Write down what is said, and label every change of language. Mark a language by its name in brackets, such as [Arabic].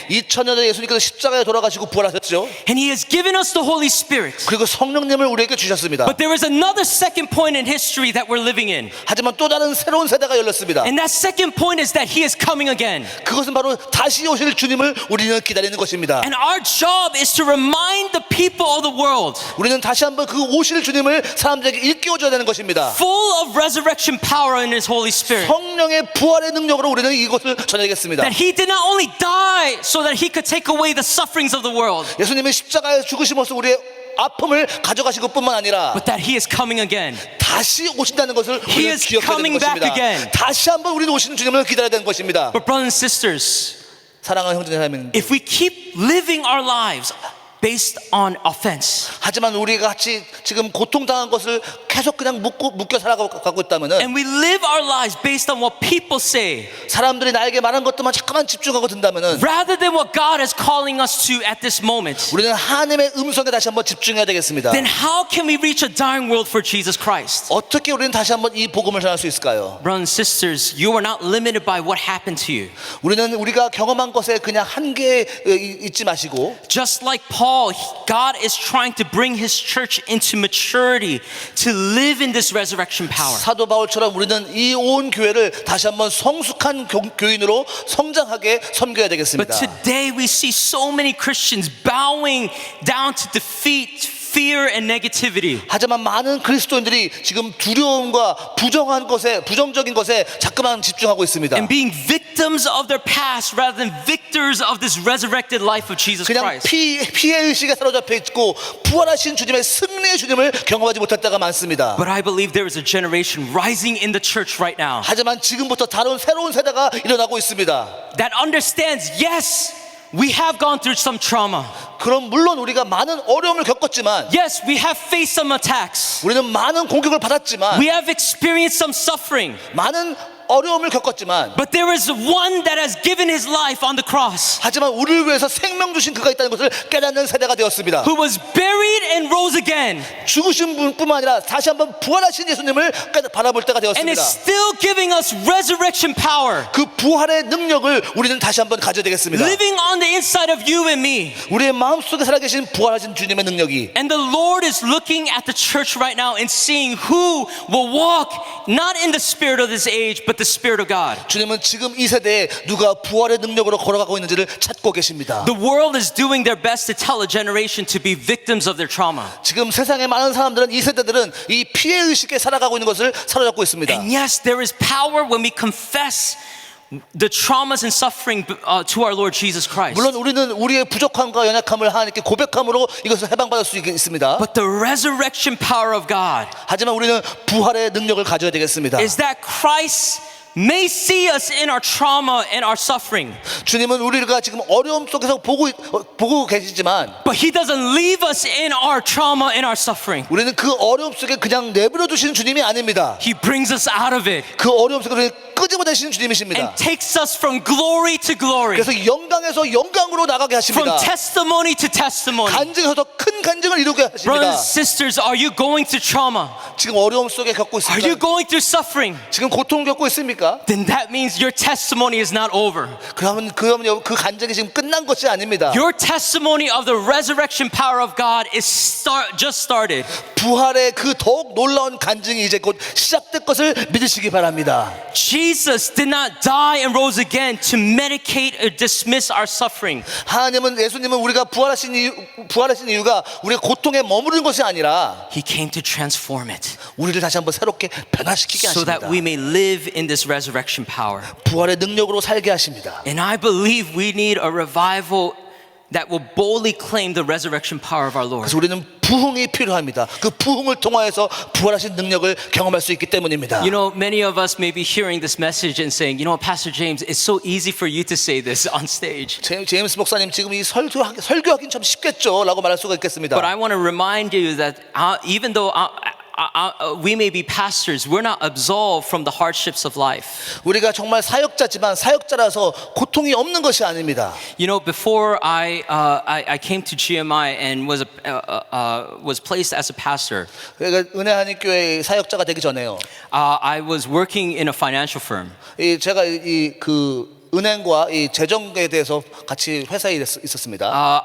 [Korean] 2000년 전에 예수님께서 십자가에 돌아가시고 부활하셨죠. [English] And He has given us the Holy Spirit. [Korean] 그리고 성령님을 우리에게 주셨습니다. [English] But there is another second point in history that we're living in. [Korean] 하지만 또 다른 새로운 세대가 열렸습니다. [English] And that second point is that He is coming again. [Korean] 그것은 바로 다시 오실 주님을 우리는 기다리는 것입니다. [English] And our job is to remind the people of the world, [Korean] 우리는 다시 한번 그 오실 주님을 사람들에게 일깨워줘야 되는 것입니다. [English] full of resurrection power in His Holy Spirit, [Korean] 성령의 부활의 능력으로 우리는 이것을 전해야겠습니다. [English] that He did not only die so that He could take away the sufferings of the world, [Korean] 예수님의 십자가에 죽으심으로써 우리의 아픔을 가져가신 것뿐만 아니라 [English] but that He is coming again. [Korean] 다시 오신다는 것을 [English] He [Korean] 우리는 [English] is [Korean] 기억해야 되는 [English] coming back [Korean] 것입니다. [English] again. [Korean] 다시 한번 우리는 오시는 주님을 기다려야 되는 것입니다. [English] But brothers and sisters, [Korean] 사랑하는 형제자매님, [English] if we keep living our lives based on offense, [Korean] 하지만 우리가 같이 지금 고통당한 것을 계속 그냥 묶여 살아가고 있다면은 [English] and we live our lives based on what people say, [Korean] 사람들이 나에게 말한 것들만 잠깐만 집중하고 든다면은 [English] rather than what God is calling us to at this moment, [Korean] 우리는 하나님의 음성에 다시 한번 집중해야 되겠습니다. [English] then how can we reach a dying world for Jesus Christ? [Korean] 어떻게 우리는 다시 한번 이 복음을 전할 수 있을까요? [English] Brothers and sisters, you are not limited by what happened to you. [Korean] 우리는 우리가 경험한 것에 그냥 한계에 있지 마시고 [English] Just like Paul, God is trying to bring His church into maturity to live in this resurrection power. [Korean] 사도 바울처럼 우리는 이 온 교회를 다시 한번 성숙한 교인으로 성장하게 섬겨야 [English] But [Korean] 되겠습니다. [English] today we see so many Christians bowing down to defeat, fear, and negativity. [Korean] 하지만 많은 그리스도인들이 지금 두려움과 부정적인 것에 자꾸만 집중하고 있습니다. [English] And being victims of their past rather than victors of this resurrected life of Jesus [Korean] 그냥 [English] Christ. [Korean] 피해의식에 사로잡혀 있고 부활하신 주님의 승리의 주님을 경험하지 못할 때가 많습니다. [English] But I believe there is a generation rising in the church right now [Korean] 하지만 지금부터 다른 새로운 세대가 일어나고 있습니다. [English] that understands, yes, we have gone through some trauma. [Korean] 그럼 물론 우리가 많은 어려움을 겪었지만 [English] Yes, we have faced some attacks. [Korean] 우리는 많은 공격을 받았지만 [English] We have experienced some suffering. [Korean] 많은 어려움을 겪었지만 [English] but there is one that has given his life on the cross, [Korean] 하지만 우리를 위해서 생명 주신 그가 있다는 것을 깨닫는 세대가 되었습니다. [English] who was buried and rose again, [Korean] 죽으신 분뿐만 아니라 다시 한번 부활하신 예수님을 바라볼 때가 [English] and is [Korean] 되었습니다. [English] still giving us resurrection power, [Korean] 그 부활의 능력을 우리는 다시 한번 가져야 되겠습니다. [English] living on the inside of you and me. [Korean] 우리의 마음속에 살아계신 부활하신 주님의 능력이 [English] And the Lord is looking at the church right now and seeing who will walk not in the spirit of this age, but the spirit of God. [Korean] 주님은 지금 이 세대에 누가 부활의 능력으로 걸어가고 있는지를 찾고 계십니다. [English] The world is doing their best to tell a generation to be victims of their trauma. [Korean] 지금 세상의 많은 사람들은 이 세대들은 이 피해의식에 살아가고 있는 것을 사로잡고 있습니다. [English] And yes, there is power when we confess the traumas and suffering to our Lord Jesus Christ. [Korean] 물론 우리는 우리의 부족함과 연약함을 하나님께 고백함으로 이것을 해방받을 수 있습니다. [English] But the resurrection power of God [Korean] 하지만 우리는 부활의 능력을 가져야 되겠습니다. [English] is that Christ may see us in our trauma and our suffering, [Korean] 주님은 우리가 지금 어려움 속에서 보고 계시지만 [English] but He doesn't leave us in our trauma and our suffering. [Korean] 우리는 그 어려움 속에 그냥 내버려 두시는 주님이 아닙니다. [English] He brings us out of it [Korean] 그 어려움 속에 우리를 끄집어내시는 주님이십니다. [English] and takes us from glory to glory, [Korean] 그래서 영광에서 영광으로 나가게 [English] from [Korean] 하십니다. [English] testimony to testimony. [Korean] 간증에서 더 큰 간증을 이루게 하십니다. [English] Brothers and sisters, are you going through trauma? [Korean] 지금 어려움 속에 겪고 [English] Are you [Korean] 있습니까? [English] going through suffering? [Korean] 지금 고통 겪고 있습니까? [English] Then that means your testimony is not over. [Korean] 그러면 그 간증이 지금 끝난 것이 아닙니다. [English] Your testimony of the resurrection power of God is just started. [Korean] 부활의 그 더욱 놀라운 간증이 이제 곧 시작될 것을 믿으시기 바랍니다. [English] Jesus did not die and rose again to medicate or dismiss our suffering. [Korean] 예수님은 우리가 부활하신 이유가 우리가 고통에 머무르는 것이 아니라 [English] He came to transform it [Korean] 우리를 다시 한번 새롭게 변화시키게 [English] so [Korean] 하십니다. [English] that we may live in this resurrection power. [Korean] 부활의 능력으로 살게 하십니다. [English] And I believe we need a revival that will boldly claim the resurrection power of our Lord. [Korean] 그래서 우리는 부흥이 필요합니다. 그 부흥을 통하여서 부활하신 능력을 경험할 수 있기 때문입니다. [English] You know, many of us may be hearing this message and saying, you know, Pastor James, it's so easy for you to say this on stage. [Korean] 제임스 목사님 지금 이 설교하기는 참 쉽겠죠? 라고 말할 수가 있겠습니다. [English] But I want to remind you that even though we may be pastors, we're not absolved from the hardships of life. [Korean] 우리가 정말 사역자지만 사역자라서 고통이 없는 것이 아닙니다. [English] You know, before I came to GMI and was placed as a pastor, [Korean] 그러니까 은혜하니 교회 사역자가 되기 전에요. [English] I was working in a financial firm. [Korean] 제가 그 은행과 이 재정에 대해서 같이 회사에 있었습니다.